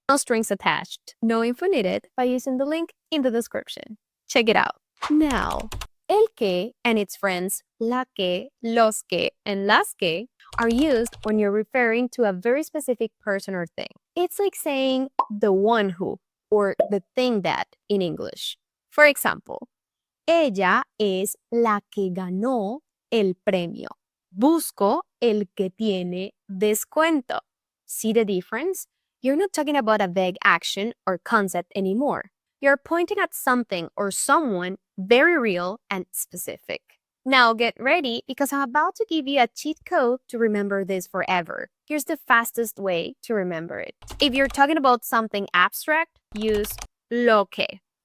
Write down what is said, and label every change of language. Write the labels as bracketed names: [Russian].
[English] No strings attached. No info needed by using the link in the description. Check it out. Now, el que and its friends, la que, los que, and las que are used when you're referring to a very specific person or thing. It's like saying the one who or the thing that in English. For example, [Spanish] ella es la que ganó el premio. Busco el que tiene descuento. [English] See the difference? You're not talking about a vague action or concept anymore. You're pointing at something or someone very real and specific. Now get ready because I'm about to give you a cheat code to remember this forever. Here's the fastest way to remember it. If you're talking about something abstract, use lo que.